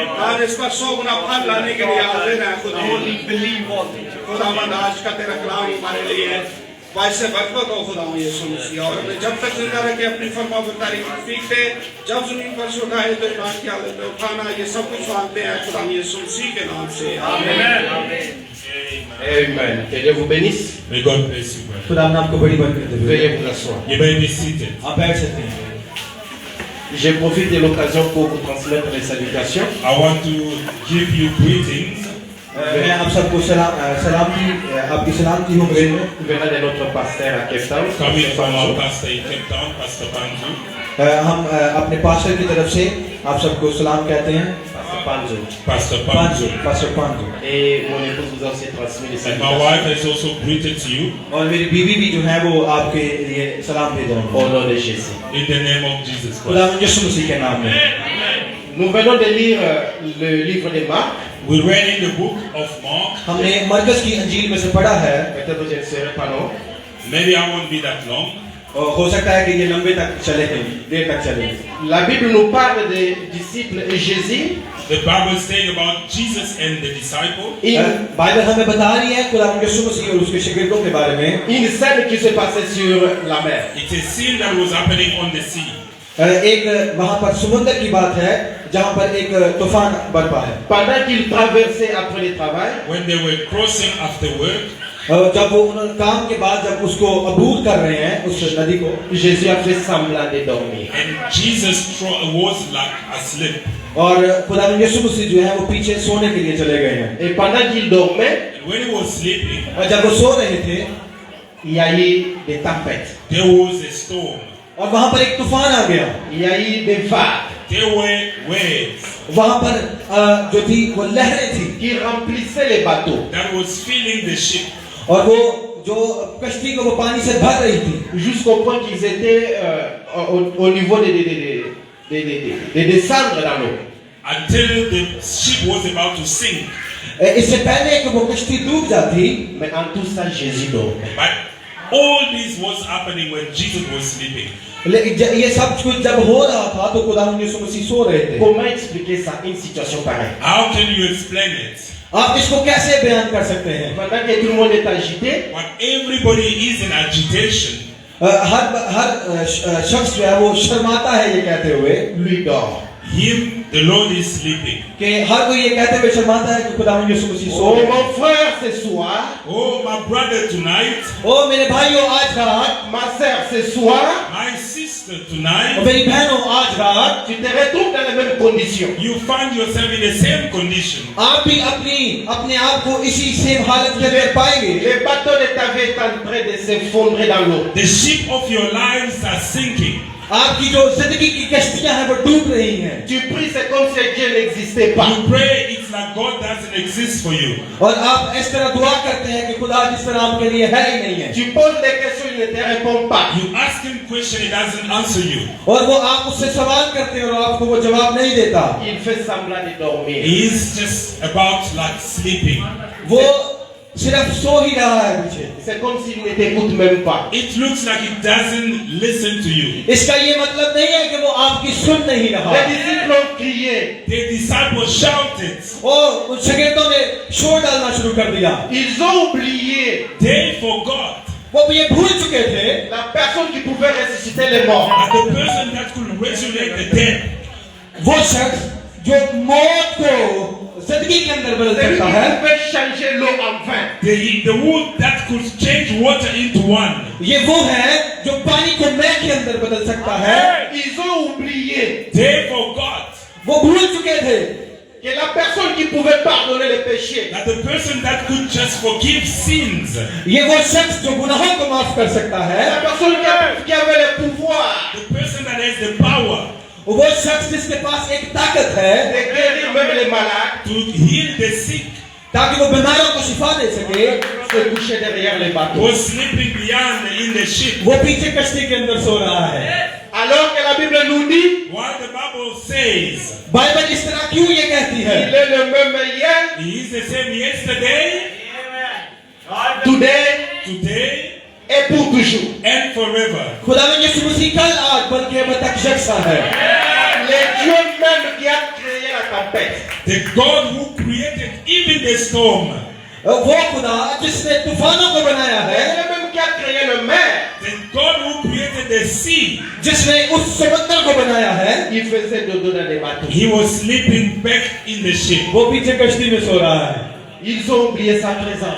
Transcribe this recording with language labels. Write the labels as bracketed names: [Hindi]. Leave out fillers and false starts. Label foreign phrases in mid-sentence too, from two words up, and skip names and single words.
[Urdu] آج اس پر 100 گنا پھل لانے کے لیے حاضر ہیں خداوند. آج کا تیرا کلام ہمارے لیے باعث برکت ہو خداوند یسوع مسیح. اور ہمیں جب تک زندہ رکھے اپنی فرمانبرداری کی توفیق دے، جب زمین پر سے اٹھائے تو ایمان کی حالت میں اٹھانا، یہ سب کچھ مانگتے ہیں خداوند یسوع مسیح کے نام سے، آمین. [French] Amen. Que Dieu vous bénisse. [English] May God bless you, brother. [Urdu] خدا آپ کو بڑی برکت دے. [French] Veuillez vous asseoir. [English] You may be seated. [Urdu] آپ بیٹھ سکتے ہیں. [French] Je profite de l'occasion pour vous transmettre les salutations. [English] I want to give you greetings. [Urdu] میں آپ سب کو آپ کی سلامتی ہوں. [French] Venant de notre pasteur à Cape Town. [English] Coming from our pastor in Cape Town, Pastor Panju. [Urdu] ہم اپنے پاسٹر کی طرف سے آپ سب کو سلام کہتے ہیں. [English] Pastor Panjo. [Urdu] पास्टर पांजू। [French] Et mon épouse vous a aussi transmis les [English] And my wife [French] salutations. [English] has also greeted you [Urdu] اور میری بیوی بھی جو ہے وہ آپ کے لیے سلام بھیج رہا ہوں. [French] Au nom de Jésus. [English] in the name of Jesus [Urdu] खुदा [English] Christ. [Urdu] یسوع مسیح کے نام میں. [French] Nous venons de lire le livre de Marc. [English] We read in the book of Mark. [Urdu] ہم نے مرکز کی انجیل میں سے پڑھا ہے. [French] Peut-être que je ne serai pas long. [English] Maybe I won't be that long. [Urdu] اور ہو سکتا ہے کہ یہ لمبے تک چلے، دیر تک چلے. [French] La Bible nous parle des disciples et Jésus. [English] The Bible is saying about Jesus and the disciple. [Urdu] بائبل ہمیں بتا رہی ہے خدا یسوع مسیح اور اس کے شاگردوں کے بارے میں. [French] Une scène qui se passait sur la mer. [English] It's a scene that was happening on the sea. [Urdu] ایک وہاں پر سمندر کی بات ہے جہاں پر ایک طوفان برپا ہے. [French] Pendant qu'ils traversaient après le travail, [English] When they were crossing after work, [Urdu] جب وہ انہوں نے کام کے بعد جب اس کو عبور کر رہے ہیں اس ندی کو, [French] Jésus a fait semblant de dormir. [English] and Jesus was like asleep. [Urdu] اور خدا یسوع مسیح جو ہے وہ پیچھے سونے کے لیے چلے گئے ہیں. [French] Et pendant qu'il dormait, [English] And when he was sleeping, [Urdu] اور جب وہ سو رہے تھے [French] il y a eu des tempêtes. [English] there was a storm. [Urdu] اور وہاں پر ایک طوفان آ گیا. [French] Il y a eu des vagues [English] There were waves [Urdu] وہاں پر جو تھی وہ لہریں تھی [French] qui remplissaient les bateaux [English] that was filling the ship. [Urdu] اور وہ جو کشتی کو وہ پانی سے بھر رہی تھی [French] jusqu'au point qu'ils étaient au niveau de descendre dans l'eau. [English] Until the ship was about to sink. [Urdu] اس سے پہلے کہ وہ کشتی ڈوب جاتی. [French] Mais en tout ça, Jésus dormait. [English] But all this was happening when Jesus was sleeping. [Urdu] یہ سب کچھ جب ہو رہا تھا تو خدا یسوع مسیح سو رہے تھے. [French] Comment expliquer ça, une situation pareille? [English] How can you explain it? [Urdu] آپ اس کو کیسے بیان کر سکتے ہیں? [French] Pendant que tout le monde est agité, [English] When everybody is in agitation, [Urdu] ہر شخص جو ہے وہ شرماتا ہے یہ کہتے ہوئے, [French] lui dort. [English] Him, the Lord is sleeping. [Urdu] کہ ہر کوئی یہ کہتے ہوئے شرماتا ہے کہ خداوند یسوع مسیح سو Oh رہے ہیں. [French] mon frère ce soir, [English] Oh, my brother tonight, [Urdu] او میرے بھائیوں آج رات, [French] ma sœur ce soir, [English] my sister [Urdu] और [English] tonight, [Urdu] میری بہنوں آج رات, [French] tu te retrouves dans les mêmes conditions. [English] you find yourself in the same condition. [Urdu] آپ بھی اپنے آپ کو اسی سیم حالت کے اندر پائیں گے. [French] Le bateau de ta vie est en train de s'effondrer dans l'eau. [English] The ship of your lives are sinking. [Urdu] آپ کی جو زندگی کی کشتیاں ہیں وہ ڈوب رہی ہیں, [French] Tu pries, c'est comme si Dieu n'existait pas. [English] You pray, it's like God doesn't exist for you. [Urdu] اور آپ اس طرح دعا کرتے ہیں کہ خدا جس طرح آپ کے لیے ہے ہی نہیں ہے, [French] Tu poses des questions, il ne te répond pas. [English] You ask him question, he doesn't answer you. [Urdu] اور وہ آپ اس سے سوال کرتے ہیں اور آپ کو وہ جواب نہیں دیتا. [French] Il fait semblant de dormir. [English] He is just about like sleeping. [Urdu] وہ صرف سو ہی رہا ہے پیچھے. [French] C'est comme s'il ne t'écoute même pas. [English] It looks like he doesn't listen to you. [Urdu] اس کا یہ مطلب نہیں ہے کہ وہ آپ کی سن نہیں رہا. [French] Les disciples ont crié. [English] The disciples shouted. [Urdu] اور ان شاگردوں نے شور ڈالنا شروع کر دیا. [French] Ils ont oublié [English] They forgot [Urdu] وہ یہ بھول چکے تھے [French] la personne qui pouvait ressusciter les morts. [English] that the person that could resurrect the dead, [Urdu] وہ شخص جو موت کو زندگی کے اندر بدل [French] Celui [Urdu] सकता [French] qui [Urdu] है, [French] pouvait changer l'eau en vin. [English] the wood that could change water into wine. [Urdu] یہ وہ ہے جو پانی کو مے کے اندر بدل سکتا ہے. [French] Ils ont oublié [English] They forgot [Urdu] وہ بھول چکے تھے [French] que la personne qui pouvait pardonner les péchés, [English] that the person that could just forgive sins, [Urdu] یہ وہ شخص جو گناہوں کو معاف کر سکتا ہے, [French] la personne qui avait le pouvoir [English] the person that has the power [Urdu] وہ شخص جس کے پاس ایک طاقت ہے [French] de guérir même les malades, [English] to heal the sick, [Urdu] تاکہ وہ بیماروں کو شفا دے سکے, [French] se couchait derrière les bateaux. [English] was sleeping beyond in the ship. [Urdu] وہ پیچھے کشتی کے اندر سو رہا ہے. [French] Alors que la Bible nous dit, [English] While the Bible says [Urdu] بائبل اس طرح کیوں یہ کہتی ہے? [French] il est le même hier, [English] he is the same yesterday, today today, [French] et pour toujours. [English] and forever. [Urdu] خداوند یسوع مسیح کل آج بلکہ اب تک یکساں ہے. [French] Le Dieu même qui a créé la tempête, [English] The God who created even the storm, [Urdu] وہ خدا جس نے طوفانوں کو بنایا [French] le [Urdu] है, [French] Dieu même qui a créé le mer, [English] the God who created the sea, [Urdu] جس نے اس سمندر کو بنایا ہے, [French] il faisait dodo dans les bateaux. [English] he was sleeping back in the ship. [Urdu] وہ پیچھے کشتی میں سو رہا ہے. [French] Ils ont oublié sa présence.